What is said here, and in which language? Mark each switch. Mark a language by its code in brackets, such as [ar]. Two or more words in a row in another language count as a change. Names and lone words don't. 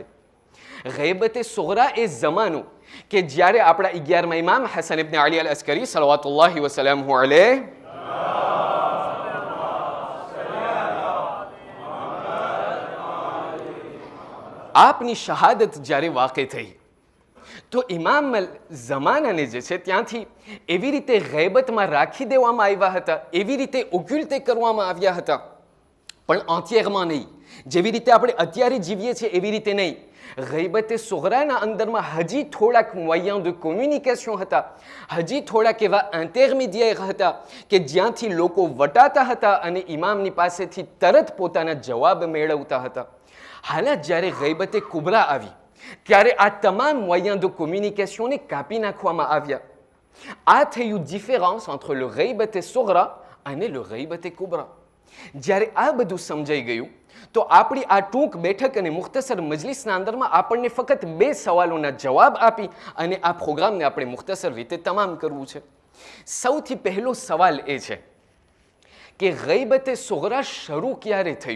[gu] ગૈબતે સોગરા એ જમાનો કે જ્યારે આપણા 11મા ઇમામ હસન ઇબ્ન અલી અલ અસ્કરી [ar] صلوات الله وسلامه عليه [gu] આપની શહાદત જ્યારે વાक़ે થઈ તો ઇમામ ઝમાનાને જે છે ત્યાંથી એવી રીતે ગૈબતમાં રાખી દેવામાં આવ્યા હતા, એવી રીતે ઓક્યુલ્ટે કરવામાં આવ્યા હતા, પણ entièrement નહીં. જેવી રીતે આપણે અત્યારે જીવીએ છીએ એવી રીતે નહીં. ગૈબતે સુગરાના અંદરમાં હજી થોડાક [fr] moyens de communication [gu] હતા, હજી થોડાક એવા ઇન્ટરમીડિયેર હતા કે જ્યાંથી લોકો વટાતા હતા અને ઇમામની પાસેથી તરત પોતાના જવાબ મેળવતા હતા. હાલત જ્યારે ગૈબતે કુબરા આવી ત્યારે આ તમામ [fr] moyens de communication [gu] ને કાપી નાખવામાં આવ્યા. આ થયું ડિફરન્સ [fr] entre le [gu] ગૈબતે સુગરા અને le ગૈબતે કુબરા. જ્યારે આ બધું સમજાઈ ગયું તો આપણી આ ટૂંક બેઠક અને મુખ્તસર મજલિસના અંદરમાં આપણને ફક્ત 2 સવાલોના જવાબ આપી અને આ પ્રોગ્રામને આપણે મુખ્તસર રીતે તમામ કરવું છે. સૌથી પહેલો સવાલ એ છે કે ગૈબતે સુગરા શરૂ ક્યારે થયું?